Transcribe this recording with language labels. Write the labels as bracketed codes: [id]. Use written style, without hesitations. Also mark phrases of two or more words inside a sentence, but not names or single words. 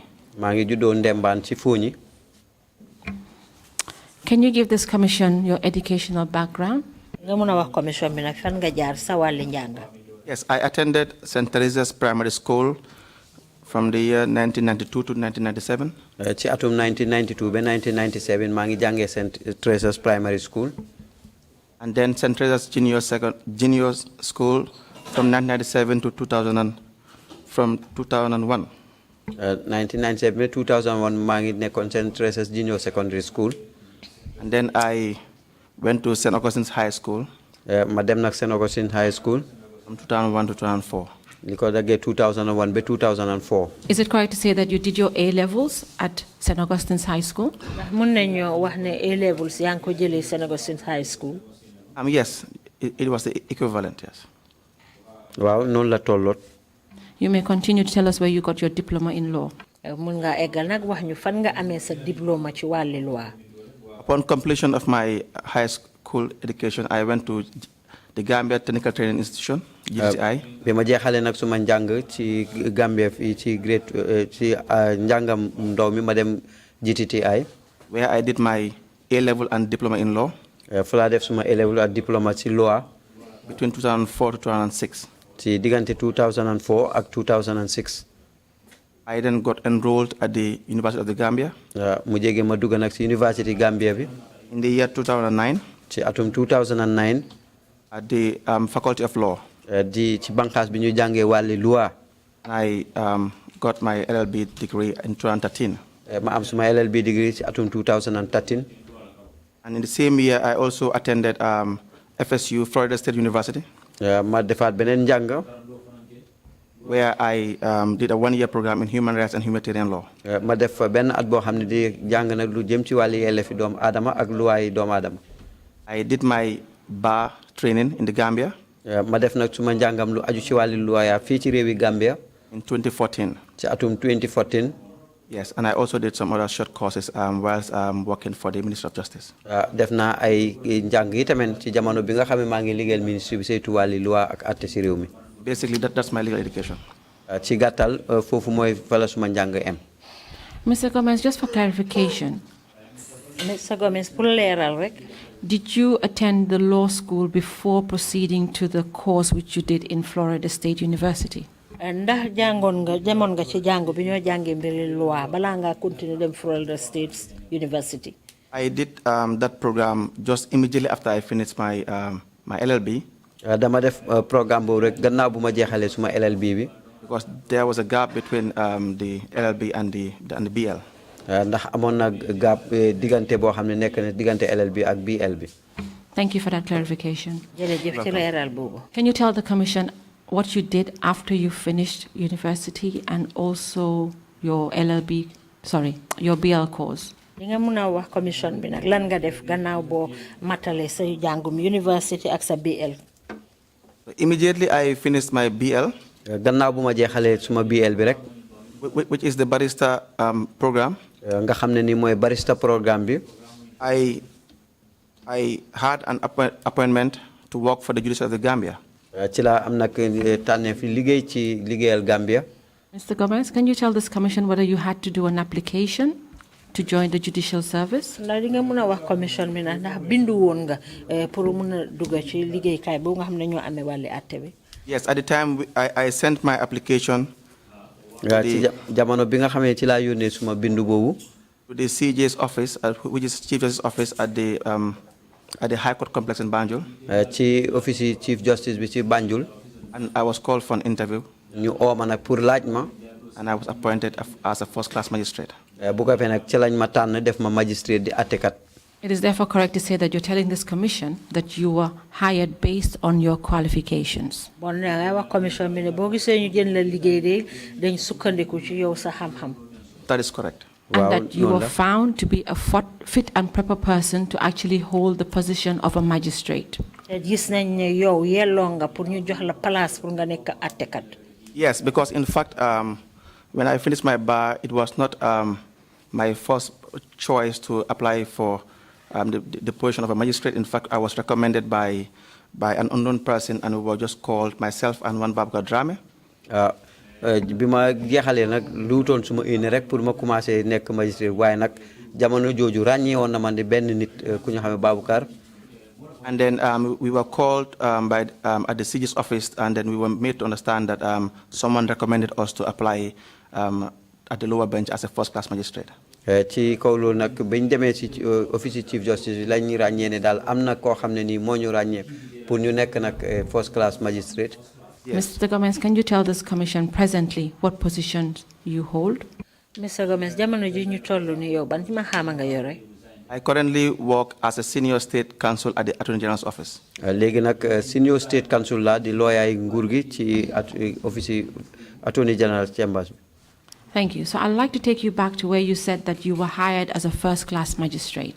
[wo] maa ngi juddoo Ndemban ci Fonyi. [en] Can you give this commission your educational background? [wo] nga mën a wax commission bi nag fan nga jaar sa wàlli njàng. [en] Yes, I attended St. Teresa's Primary School from the year 1992 to 1997. [wo] ci atum 1992 ba 1997 maa ngi jàngee St. Teresa's Primary School. [en] And then St. Teresa's Junior School from 1997 to 2001. [wo] 1997 ba 2001 maa ngi nekkoon St. Teresa's Junior Secondary School. [en] And then I went to St. Augustine's High School. [wo] ma dem nag St. Augustine High School. [en] From 2001 to 2004. [wo] li ko daggee 2001 ba 2004. [en] Is it correct to say that you did your A levels at St. Augustine's High School? [wo] ndax mun nañoo wax ne [en] A levels [wo] yaa ngi ko jëlee St. Augustine's High School. [en] Yes, it was the equivalent, yes. [wo] waaw noonu la tolloot. [en] You may continue to tell us where you got your diploma in law. [wo] mun nga eggal nag wax ñu fan nga amee sa diplôme ci wàlli loi. [en] Upon completion of my high school education, I went to the Gambia Technical Training Institution, GTI. [wo] bi ma jeexalee nag suma njàng ci Gambia fii ci grade ci njàngam ndaw mi ma dem GTI. [en] where I did my A-level and diploma in law. [wo] fu laa def suma A-level ak diploma ci law. [en] Between 2004 to 2006. [wo] ci diggante 2004 ak 2006. [en] I then got enrolled at the University of the Gambia. [wo] mu jege ma dugg nag ci University Gambia bi. [en] In the year 2009. [wo] ci atum 2009. [en] At the Faculty of Law. [wo] di ci banqaas bi ñu jàngee wàlli loi. [en] I got my LLB degree in 2013. [wo] ma am suma [en] LLB degree [wo] ci atum 2013. [en] And in the same year, I also attended FSU, Florida State University. [wo] ma defaat beneen njàng. [en] Where I did a one-year program in human rights and humanitarian law. [wo] ma def benn at boo xam ne di jàng nag lu jëm ci wàlli yelleefi doomu aadama ak luwaay doomu aadama. [en] I did my bar training in the Gambia. [wo] ma def nag suma njàngam lu aju ci wàlli luwaaya fii ci réewi Gambia. [en] In 2014. [wo] ci atum 2014. [en] Yes, and I also did some other short courses whilst working for the Ministry of Justice. [wo] Def naa ay njàng yi tamit ci jamono bi nga xam ne maa ngi liggéeyal ministre bi saytu wàlli loi ak àtte ci réew mi. [en] Basically, that's my legal education. [wo] Ci gàttal foofu mooy fa la suma njàng em. [en] Mr. Gomez, just for clarification. [wo] Mr. Gomez, pour leeral rek. [en] Did you attend the law school before proceeding to the course which you did in Florida State University? [wo] Ndax jàngoon nga demoon nga ci jàng bi ñoo jàngee mbiri loi balaa nga continue dem Florida State University? [en] I did that program just immediately after I finished my my LLB. [wo] Dama def programme boobu rek gannaaw bu ma jeexalee suma LLB bi. [en] Because there was a gap between the LLB and the BL. [wo] Ndax amoon na gap diggante boo xam ne nekk na diggante LLB ak BL bi. [en] Thank you for that clarification. [wo] Jërëjëf ci leeral boobu. [en] Can you tell the Commission what you did after you finished university and also your your BL course? [wo] Li nga mën a wax commission bi nag lan nga def gannaaw boo matale sa jàngum university ak sa BL? [en] Immediately I finished my BL. [wo] Gannaaw bu ma jeexalee suma BL bi rek. [en] Which is the barrister program. [wo] Nga xam ne ni mooy barrister programme bi. [en] I had an appointment to work for the Judicial of the Gambia. [wo] Ci la am nag tànneef liggéey ci liggéeyal Gambia. [en] Mr. Gomez, can you tell this commission whether you had to do an application to join the judicial service? [wo] Ndax di nga mën a wax commission bi ndax bindu woon nga pour mën a dugg ci liggéeykaay boobu nga xam ne ñoo amee wàlli àtte bi? [en] Yes, at the time I sent my application [wo] ci jamono bi nga xamee ci laa yónnee suma bindu boobu [en] to the CJ's office, which is Chief Justice's office at the High Court complex in Banjul. [wo] Ci office Chief Justice bi ci Banjul. [en] And I was called for an interview. [wo] Ñu oo ma nag pour laaj ma. [en] And I was appointed as a first-class magistrate. [wo] Bu ko fee nag ci lañ ma tànn def ma magistrate di àttekat. [en] It is therefore correct to say that you're telling this commission that you were hired based on your qualifications. [wo] Bon nga wax commission bi ne boo gisee ñu jël la liggéey de dañ sukkandiku ci yow sa xam-xam. [en] That is correct. And that you were found to be a fit and proper person to actually hold the position of a magistrate. [wo] Gis nañ ne yow yelloo nga pour ñu jox la [fr] place pour [wo] nga nekk àttekat. [en] Yes, because in fact, when I finished my bar, it was not my first choice to apply for the position of a magistrate. In fact, I was recommended by an unknown person, and we were just called, myself and one Babka Drame. [wo] Bi ma jeexalee nag luutoon suma une rek pour ma commencé nekk magistrate waaye nag jamono jooju ràññee woon na man di benn nit ku ñu xamee Baboucar. [en] And then we were called at the CJ's office, and then we were made to understand that someone recommended us to apply at the lower bench as a first-class magistrate. [wo] Ci kaw loolu nag bañ demee ci office Chief Justice lañ ñu ràññee ne daal am na koo xam ne nii moo ñu ràññee pour ñu nekk nag [en] first-class magistrate. Yes. Mr. Gomez, can you tell this commission presently what positions you hold? [wo] Mr. Gomez, jamono ji ñu tollu ni yow ban ma xama nga yore? [en] I currently work as a senior state counsel at the Attorney General's office. [wo] Léegi nag [en] senior state counsel [wo] la di lawyer nguur gi ci office Attorney General's chambers. [en] Thank you. So I'd like to take you back to where you said that you were hired as a first-class magistrate.